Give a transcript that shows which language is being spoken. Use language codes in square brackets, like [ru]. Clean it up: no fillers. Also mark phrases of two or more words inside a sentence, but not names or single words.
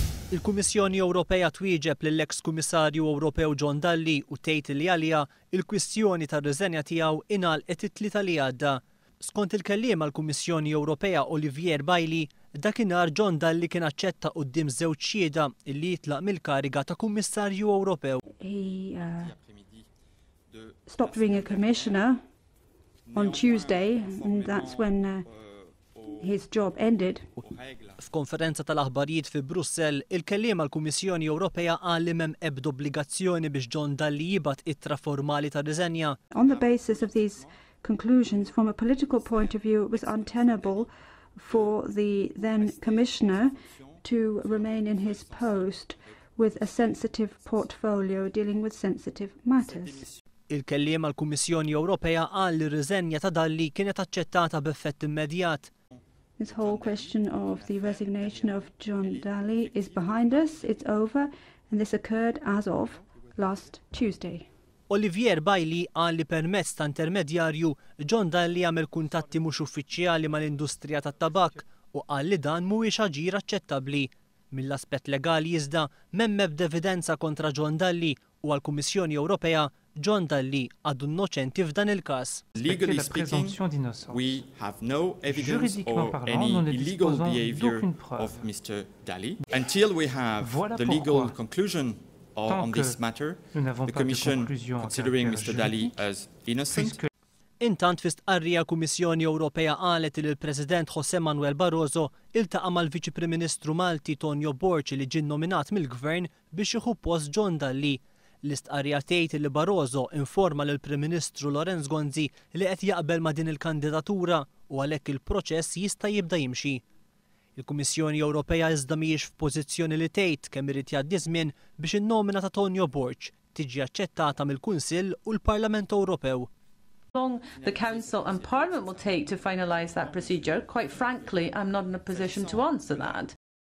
[mt] Il-Kummissjoni Ewropea twieġeb lill-eks Kummissarju Ewropew John Dalli u tgħid li għaliha il-kwistjoni tar-riżenja tiegħu ingħalqet it-tlieta li għadda. Skont il-kelliem għall-Kummissjoni Ewropea Olivier Bailey, dakinhar John Dalli kien aċċetta quddiem żewġ xhieda li jitlaq mill-kariga ta' Kummissarju Ewropew. [en] He stopped being a commissioner on Tuesday, and that's when his job ended. [mt] F'konferenza tal-aħbarijiet fi Brussell, il-kelliem għall-Kummissjoni Ewropea qal li m'hemm ebda obbligazzjoni biex John Dalli jibgħat ittra formali ta' riżenja. [en] On the basis of these conclusions, from a political point of view, it was untenable for the then commissioner to remain in his post with a sensitive portfolio dealing with sensitive matters. [mt] Il-kelliem għall-Kummissjoni Ewropea qal li r-riżenja ta' Dalli kienet aċċettata b'effett immedjat. [en] This whole question of the resignation of John Dalli is behind us, it's over, and this occurred as of last Tuesday. [mt] Olivier Bailey qal li permezz ta' intermedjarju John Dalli għamel kuntatti mhux uffiċjali mal-industrija tat-tabak u qal li dan mhuwiex aġir aċċettabbli. Mill-aspett legali iżda m'hemm ebda evidenza kontra John Dalli u għall-Kummissjoni Ewropea John Dalli għadu innoċenti f'dan il-każ. [en] Legally speaking, we have no evidence or any illegal behavior of Mr. Dalli. Until we have the legal conclusion on this matter, the Commission considering Mr. Dalli as innocent. [mt] Intant fi stqarrija Kummissjoni Ewropea qalet li l-President José Manuel Barroso iltaqa' mal-Viċi Prim Ministru Malti Tonio Borci li ġie nominat mill-Gvern biex jieħu post John Dalli. L-istqarrija tgħid li Barroso informa lill Prim Ministru Lorenz Gonzi li qed jaqbel ma' din il-kandidatura u għalhekk il-proċess jista' jibda jimxi. Il-Kummissjoni Ewropea iżda mhijiex f'pożizzjoni li tgħid kemm irid jgħaddi żmien biex in-nomina ta' Tonio Borci tiġi aċċettata mill-Kunsill u l-Parlament Ewropew. [en] How long the Council and Parliament will take to finalise that procedure, quite frankly, I'm not in a position to answer that.